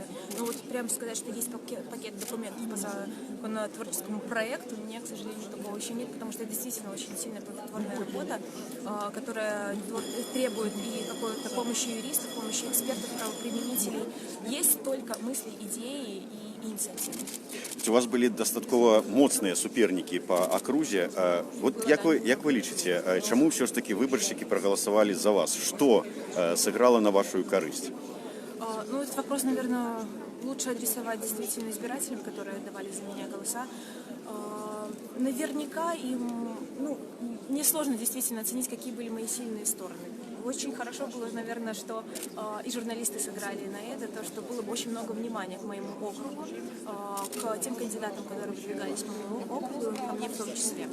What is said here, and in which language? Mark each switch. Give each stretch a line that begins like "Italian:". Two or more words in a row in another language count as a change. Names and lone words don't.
Russian: Но вот прямо сказать, что есть пакет документов по законотворческому проекту, у меня, к сожалению, такого еще нет, потому что это действительно очень сильная плодотворная работа, которая требует и какой-то помощи юристов, помощи экспертов, правоприменителей. Есть только мысли, идеи и инициативы.
Belarusian: У вас были дастаткова моцныя супернікі па акрузе. Вот як вы лічыце, чаму ўсё ж такі выбаршчыкі прагаласавалі за вас? Што сыграла на вашу карысць?
Russian: Ну, этот вопрос, наверное, лучше адресовать действительно избирателям, которые давали за меня голоса. Наверняка им, несложно действительно оценить, какие были мои сильные стороны. Очень хорошо было, наверное, что и журналисты сыграли на это, то, что было бы очень много внимания к моему округу, к тем кандидатам, которые выдвигались по моему округу, ко мне в том числе.